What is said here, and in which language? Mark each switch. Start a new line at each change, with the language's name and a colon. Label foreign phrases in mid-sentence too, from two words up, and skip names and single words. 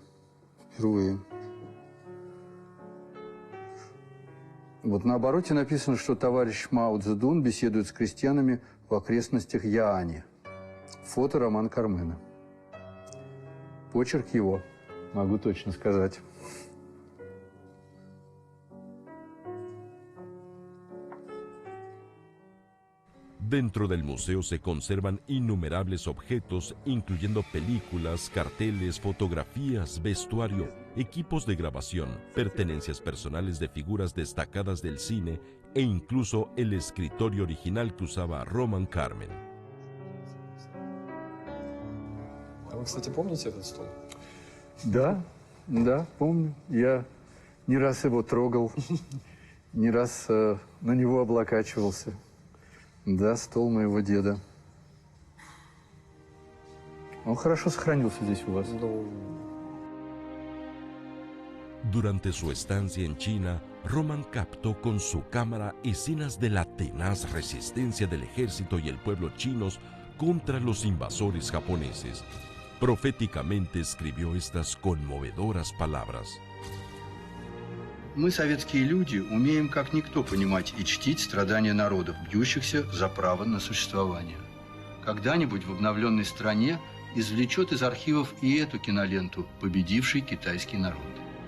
Russian: Впервые. Вот на обороте написано, что товарищ Мао Цзэдун беседует с крестьянами в окрестностях Яани. Фото Романа Кармена. Почерк его, могу точно сказать.
Spanish: Dentro del museo se conservan innumerables objetos, incluyendo películas, carteles, fotografías, vestuario equipos de grabación, pertenencias personales de figuras destacadas del cine e incluso el escritorio original que usaba Роман Кармен.
Russian: А вы, кстати, помните этот стол? Да, помню. Я не раз его трогал, не раз на него облокачивался. Да, стол моего деда. Он хорошо сохранился здесь у вас.
Spanish: Durante su estancia en China, Роман captó con su cámara escenas de la tenaz resistencia del ejército y el pueblo chinos contra los invasores japoneses. Proféticamente escribió estas conmovedoras palabras.
Russian: Мы, советские люди, умеем как никто понимать и чтить страдания народов, бьющихся за право на существование. Когда-нибудь в обновленной стране извлечет из архивов и эту киноленту «Победивший китайский народ».